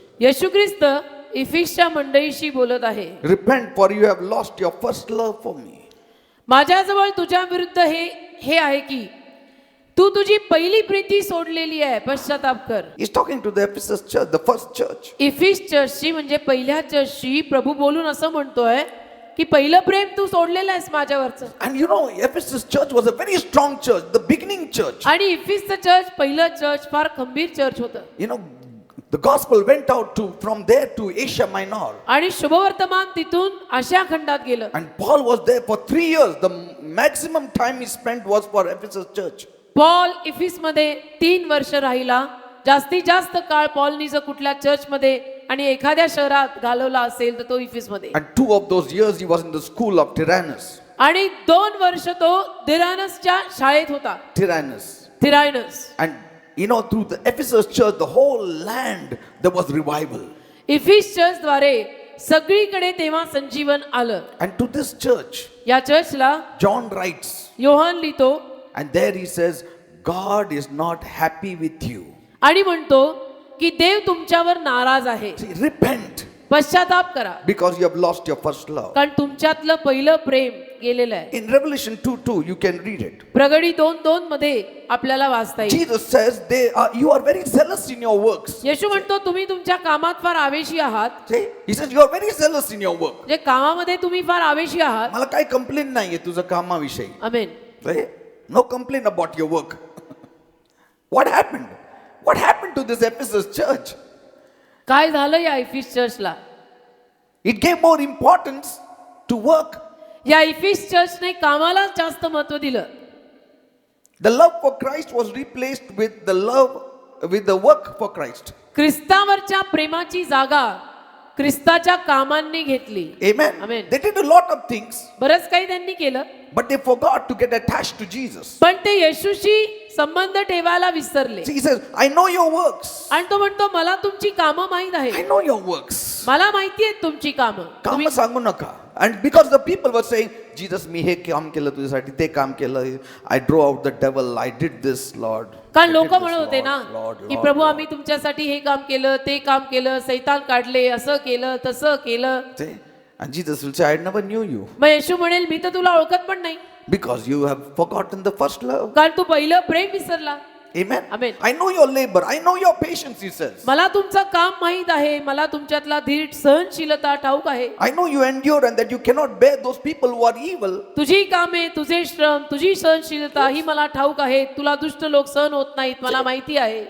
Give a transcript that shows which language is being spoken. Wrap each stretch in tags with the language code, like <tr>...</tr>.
<mr>येशू ख्रिस्त इफिसच्या मंडळीशी बोलत आहे.</mr> <en>Repent, for you have lost your first love for me.</en> <mr>माझ्याजवळ तुझ्या विरुद्ध हे आहे की तू तुझी पहिली प्रीती सोडलेली आहे. पश्चाताप कर.</mr> <en>He's talking to the Ephesus church, the first church.</en> <mr>इफिस चर्चची म्हणजे पहिल्या चर्चची प्रभू बोलून असं म्हणतोय की पहिलं प्रेम तू सोडलेलं आहेस माझ्यावरचं.</mr> <en>And you know, Ephesus church was a very strong church, the beginning church.</en> <mr>आणि इफिसचं चर्च पहिलं चर्च फार खंबीर चर्च होतं.</mr> <en>You know, the gospel went out from there to Asia Minor.</en> <mr>आणि शुभवर्तमान तिथून आशिया खंडात गेलं.</mr> <en>And Paul was there for 3 years. The maximum time he spent was for Ephesus church.</en> <mr>Paul इफिसमध्ये 3 वर्ष राहिला. जास्तीत जास्त काळ पॉलनी जर कुठल्या चर्चमध्ये आणि एखाद्या शहरात घालवला असेल तर तो इफिसमध्ये.</mr> <en>And 2 of those years he was in the school of Tyrannus.</en> <mr>आणि 2 वर्ष तो तिरानसच्या शाळेत होता. थिरायनस.</mr> <en>And you know, through the Ephesus church, the whole land, there was revival.</en> <mr>इफिस church द्वारे सगळीकडे तेव्हा संजीवन आलं.</mr> <en>And to this church,</en> <mr>या चर्चला</mr> <en>John writes,</en> <mr>योहान लिहितो</mr> <en>and there he says, God is not happy with you.</en> <mr>आणि म्हणतो की देव तुमच्यावर नाराज आहे.</mr> <en>See, repent</en> <mr>पश्चाताप करा</mr> <en>because you have lost your first love.</en> <mr>कारण तुमच्यातलं पहिलं प्रेम गेलेलं आहे.</mr> <en>In Revelation 2:2, you can read it.</en> <mr>प्रगटी 2:2 मध्ये आपल्याला वाचता येईल.</mr> <en>Jesus says, you are very zealous in your works.</en> <mr>येशू म्हणतो तुम्ही तुमच्या कामात फार आवेशी आहात.</mr> <en>See, he says, you are very zealous in your work.</en> <mr>जे कामामध्ये तुम्ही फार आवेशी आहात. मला काही कंप्लेंट नाहीये तुझं कामाविषयी. आमेन.</mr> <en>See, no complaint about your work. What happened? What happened to this Ephesus church?</en> <mr>काय झालं या इफिस चर्चला?</mr> <en>It gave more importance to work.</en> <mr>या इफिस चर्चने कामाला जास्त महत्त्व दिलं.</mr> <en>The love for Christ was replaced with the work for Christ.</en> <mr>ख्रिस्तावरच्या प्रेमाची जागा ख्रिस्ताच्या कामांनी घेतली.</mr> <en>Amen. Amen. They did a lot of things,</en> <mr>बरंच काही त्यांनी केलं,</mr> <en>but they forgot to get attached to Jesus.</en> <mr>पण ते येशूशी संबंध ठेवायला विसरले.</mr> <en>See, he says, I know your works.</en> <mr>आणि तो म्हणतो मला तुमची कामं माहीत</mr> <en>I</en> <mr>आहे.</mr> <en>know your works.</en> <mr>मला माहिती आहेत तुमची कामं. काम सांगू नका.</mr> <en>And because the people were saying, Jesus,</en> <mr>मी हे काम केलं</mr> <en>तुझ्यासाठी, ते काम केलं, I drove out the devil, I did this, Lord.</en> <mr>कारण</mr> <en>I</en> <mr>लोक</mr> <en>did this,</en> <mr>म्हणत होते ना</mr> <en>Lord,</en> <mr>की</mr> <en>Lord,</en> <mr>प्रभू</mr> <en>Lord.</en> <mr>आम्ही तुमच्यासाठी हे काम केलं, ते काम केलं, सैतान काढले, असं केलं, तसं केलं.</mr> <en>See? And Jesus will say, I never knew you</en> <mr>मग येशू म्हणेल मी तर तुला ओळखत पण नाही,</mr> <en>because you have forgotten the first love.</en> <mr>कारण तू पहिलं प्रेम विसरला.</mr> <en>Amen. Amen. I know your labor, I know your patience, he says.</en> <mr>मला तुमचं काम माहीत आहे, मला तुमच्यातला धीट सहनशीलता ठाऊक आहे.</mr> <en>I know you endure and that you cannot bear those people who are evil.</en> <mr>तुझी कामे, तुझे श्रम, तुझी सहनशीलता ही मला ठाऊक आहे. तुला दुष्ट लोक सहन होत नाहीत, मला माहिती आहे.</mr>